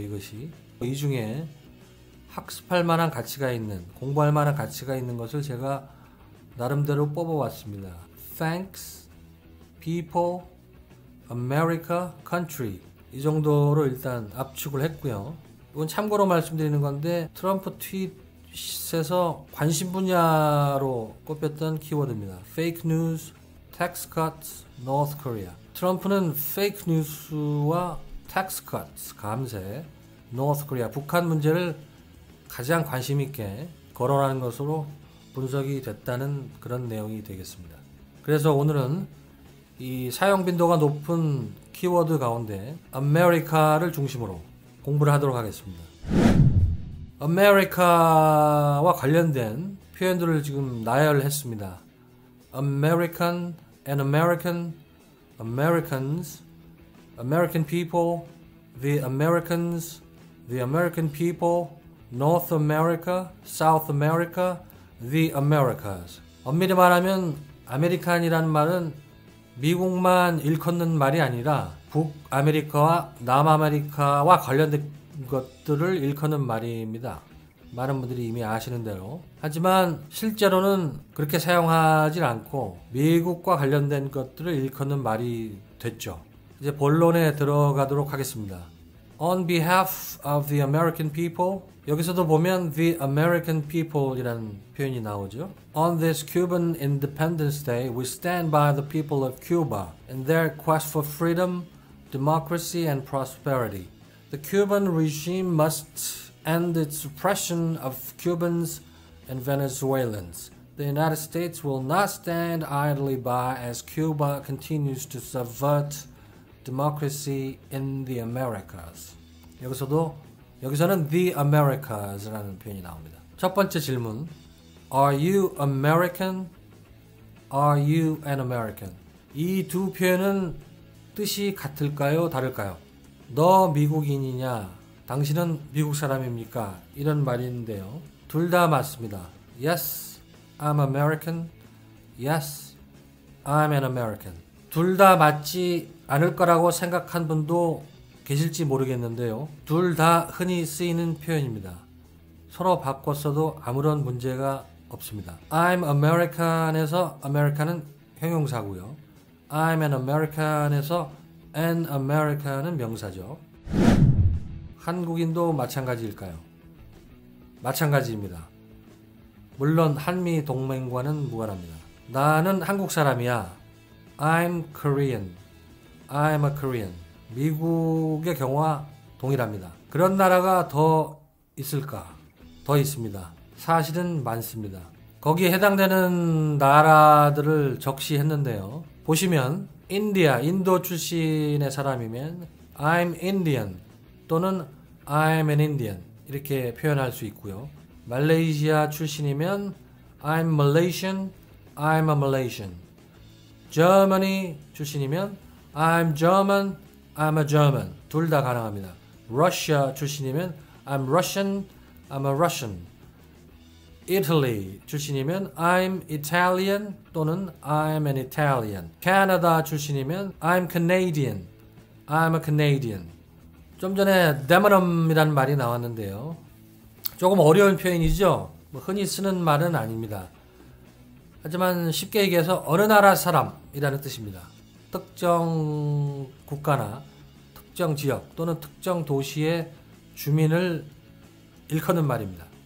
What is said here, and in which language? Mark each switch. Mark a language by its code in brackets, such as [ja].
[ko] 이것이 이 중에 학습할 만한 가치가 있는, 공부할 만한 가치가 있는 것을 제가 나름대로 뽑아왔습니다. [en] Thanks, people, America, country, [ko] 이 정도로 일단 압축을 했고요. 이건 참고로 말씀드리는 건데 트럼프 트윗에서 관심 분야로 꼽혔던 키워드입니다. [en] Fake news, tax cuts, North Korea. [ko] 트럼프는 fake news와 tax cuts, 감세, North Korea, 북한 문제를 가장 관심 있게 거론하는 것으로 분석이 됐다는 그런 내용이 되겠습니다. 그래서 오늘은 이 사용 빈도가 높은 키워드 가운데 America를 중심으로 공부를 하도록 하겠습니다. America와 관련된 표현들을 지금 나열했습니다. [en] American and American, Americans, American people, the Americans, the American people, North America, South America, the Americas. [ko] 엄밀히 말하면 아메리칸이라는 말은 미국만 일컫는 말이 아니라 북아메리카와 남아메리카와 관련된 것들을 일컫는 말입니다. 많은 분들이 이미 아시는 대로. 하지만 실제로는 그렇게 사용하지 않고 미국과 관련된 것들을 일컫는 말이 됐죠. 이제 본론에 들어가도록 하겠습니다. [en] On behalf of the American people, [ko] 여기서도 보면 [en] the American people [ko] 이라는 표현이 나오죠. [en] On this Cuban Independence Day, we stand by the people of Cuba in their quest for freedom, democracy and prosperity. The Cuban regime must end its oppression of Cubans and Venezuelans. The United States will not stand idly by as Cuba continues to subvert democracy in the Americas. [ko] 여기서는 the Americas라는 표현이 나옵니다. 첫 번째 질문. [en] Are you American? Are you an American? [ko] 이 두 표현은 뜻이 같을까요? 다를까요? 너 미국인이냐? 당신은 미국 사람입니까? 이런 말인데요. 둘 다 맞습니다. [en] Yes, I'm American. Yes, I'm an American. [ko] 둘 다 맞지 않을 거라고 생각한 분도 계실지 모르겠는데요. 둘 다 흔히 쓰이는 표현입니다. 서로 바꿨어도 아무런 문제가 없습니다. [en] I'm American [ko] 에서 American은 형용사고요. [en] I'm an American [ko] 에서 an American은 명사죠. 한국인도 마찬가지일까요? 마찬가지입니다. 물론 한미 동맹과는 무관합니다. 나는 한국 사람이야. [en] I'm Korean. I'm a Korean. [ko] 미국의 경우와 동일합니다. 그런 나라가 더 있을까? 더 있습니다. 사실은 많습니다. 거기에 해당되는 나라들을 적시했는데요. 보시면 인디아, 인도 출신의 사람이면 [en] I'm Indian [ko] 또는 [en] I'm an Indian [ko] 이렇게 표현할 수 있고요. 말레이시아 출신이면 [en] I'm Malaysian, I'm a Malaysian. Germany [ko] 출신이면 [en] I'm German, I'm a German. [ko] 둘 다 가능합니다. [en] Russia [ko] 출신이면 [en] I'm Russian, I'm a Russian. Italy [ko] 출신이면 [en] I'm Italian [ko] 또는 [en] I'm an Italian. Canada [ko] 출신이면 [en] I'm Canadian, I'm a Canadian. [ko] 좀 전에 데모럼이라는 말이 나왔는데요. 조금 어려운 표현이죠. 흔히 쓰는 말은 아닙니다. 하지만 쉽게 얘기해서 어느 나라 사람이라는 뜻입니다. 특정 국가나 특정 지역 또는 특정 도시의 주민을 일컫는 말입니다.